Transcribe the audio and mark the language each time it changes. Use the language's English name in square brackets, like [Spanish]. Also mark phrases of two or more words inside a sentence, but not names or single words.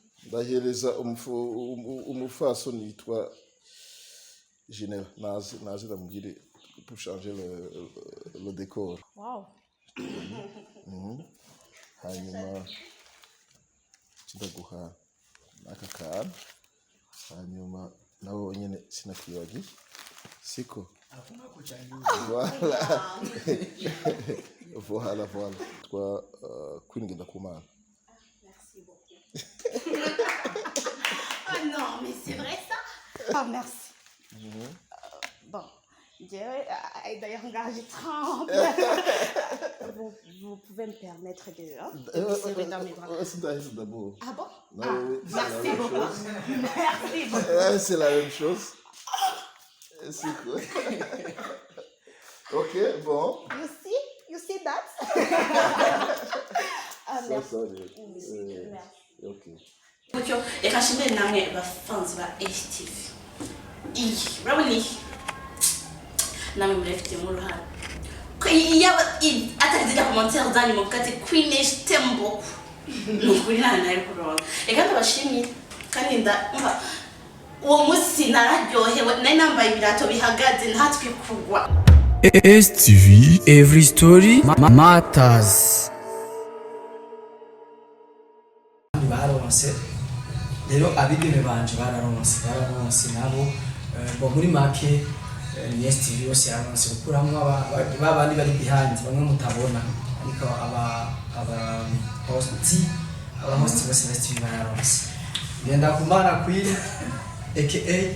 [Rundi] ndahereza umufasoni yitwa Gynella nazi ndamubwire [French] pour changer le décor. Wow. [Rundi] Hanyuma ndaguha n'aka kantu, hanyuma nawe nyine sinakibagiye siko voilà twa kwinginda ku Mana. [French] Merci beaucoup. Oh non, mais c'est vrai ça? Oh merci. Bon, d'ailleurs, j'ai tremble. Vous pouvez me permettre de serrer dans mes bras. C'est d'abord. Ah bon? Non, merci beaucoup. Merci beaucoup. C'est la même chose. C'est cool. Ok, bon. [English] You see that? [French] Merci. Ok. [Rundi] Reka shimire namwe bafanzi ba HTV. Urabona namwe murafitemo uruhare. Yaba atazijya commentaire zanyu muvuga ati Queen Tembo. Nukuri nayo kuronka. Reka ndabashimire kandi ndumva uwo munsi nararyohewe nari nambaye ibirato bihagaze ntatwe kugwa. [English] HTV, every story matters. [Rundi] Baronse rero abigeme banje bararonse nabo bo muri make ni HTV yose yaronse gukuramo babandi bari behind bamwe mutabona ariko aba host bose HTV bararonse ngenda kumara Queen aka